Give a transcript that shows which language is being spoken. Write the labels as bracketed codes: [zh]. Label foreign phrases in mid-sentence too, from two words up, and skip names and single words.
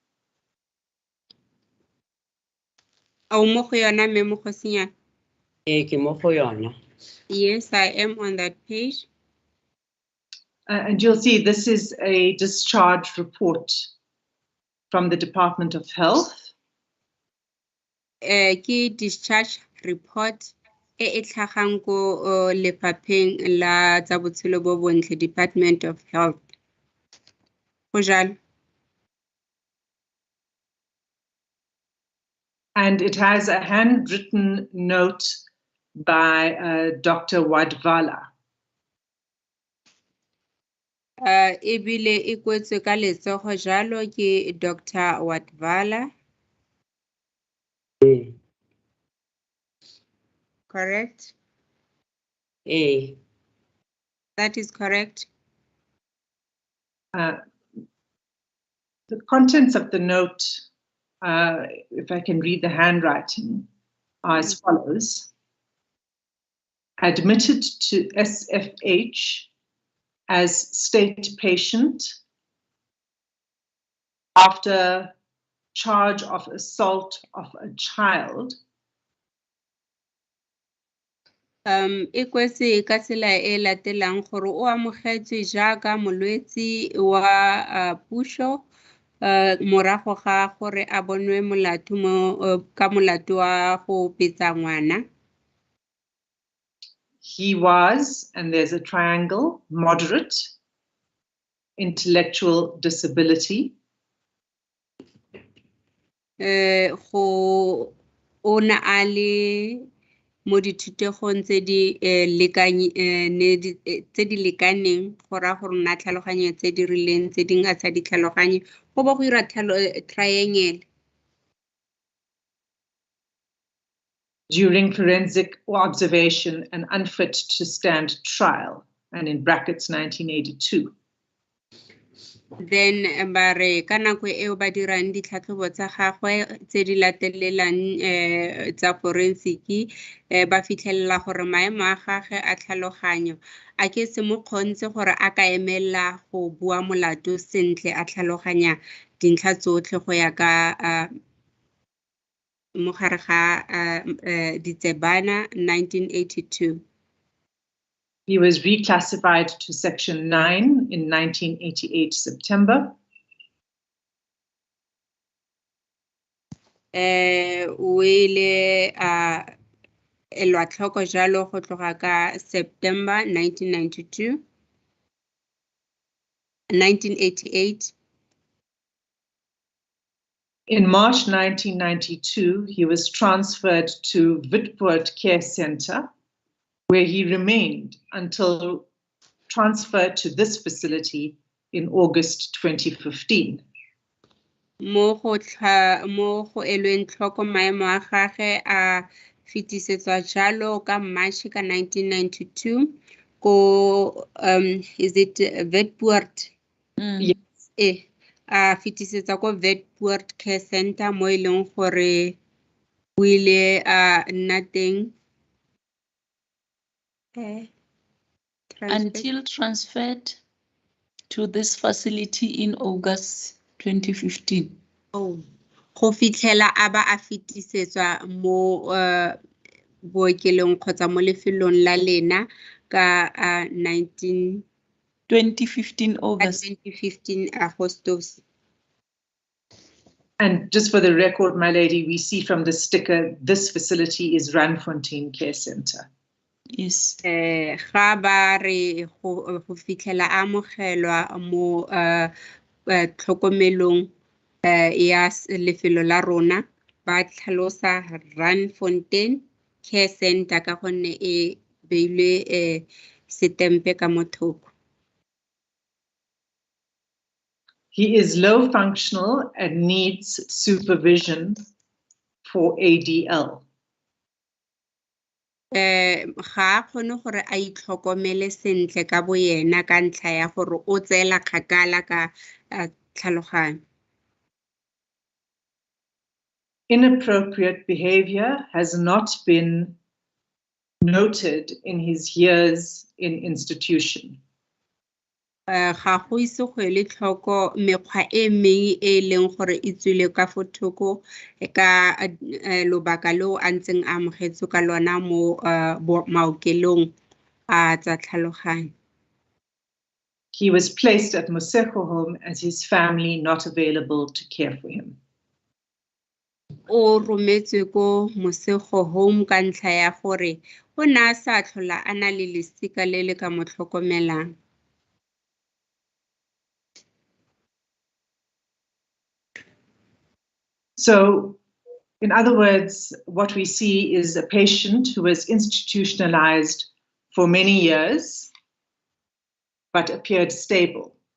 [en] Yes, I am on that page. And you'll see this is a discharge report from the Department of Health. [tn] Key [en] discharge report [tn] tlhagang ko lefapheng la tsa botshelo bo bontle, Department of Health. Go jalo. [en] And it has a handwritten note by Dr. Wadvala. [tn] Ebile e kwetswe ka letsogo jalo ke Dr. Wadvala. [en] Correct? That is correct. The contents of the note, if I can read the handwriting, are as follows. Admitted to SFH as state patient after charge of assault of a child. [tn] E kwetse ka tsela e latelang gore o amogetswe jaaka molwetsi wa puso morago ga gore a bonwe molato mo ka molato wa go betsa ngwana. [en] He was, and there's a triangle, moderate, intellectual disability. [tn] Go ona a le mo dithutegong tse di lekaneng go raya gore nna tlhaloganyo tse di rileng tse dingwe a sa di tlhaloganye go ba go ira triangle. [en] During forensic observation and unfit to stand trial, and in brackets 1982. [tn] Then bare ka nako eo ba dirang ditlhatlhobo tsa gagwe tse di latelelang tsa forensic ba fitlhelela gore maemo a gagwe a tlhaloganyo a ke se mo kgontse gore a ka emela go bua molato sentle a tlhaloganya dintlha tsotlhe go ya ka mo gare ga Ditsebana 1982. [en] He was reclassified to Section 9 in 1988 September. [tn] O ile elwa tlhoko jalo go tloga ka September 1988. [en] In March 1992, he was transferred to Witpoort Care Center, where he remained until transferred to this facility in August 2015. [tn] mo go elweng tlhoko maemo a gagwe a fetisetswa jalo ka March ka 1992 ko [en] is it [tn] Witpoort? Mm. A fetisetsa ko Witpoort Care Center mo e leng gore o ile a nna teng [en] Until transferred to this facility in August 2015. [tn] Oh, go fitlhela a ba a fetisetswa mo bookelong kgotsa mo lefelong la lena ka 2015 August. 2015 Agostos. [en] And just for the record, my lady, we see from the sticker, this facility is Randfontein Care Center. Yes. [tn] Ga ba re go fitlhela a amogelwa mo tlhokomelong ya lefelo la rona ba tlhalosa Randfontein Care Center ka gonne e beilwe setempe ka mo thoko. [en] He is low functional and needs supervision for ADL. [tn] Ga a kgone gore a itlhokomele sentle ka bo yena ka ntlha ya gore o tseela kgakala ka tlhaloganyo. [en] Inappropriate behavior has not been noted in his years in institution. [tn] Ga go ise go ele tlhoko mekgwa e meng e leng gore e tswile ka fo thoko ka lobaka leo a ntseng a amogetswe ka lona mo maokelong a tsa tlhaloganyo. [en] He was placed at Moseko Home as his family not available to care for him. [tn] O rometswe ko Moseko Home ka ntlha ya gore o ne a sa tlhola a na le lesika le le ka mo tlhokomelang. [en] So, in other words, what we see is a patient who was institutionalized for many years, but appeared stable.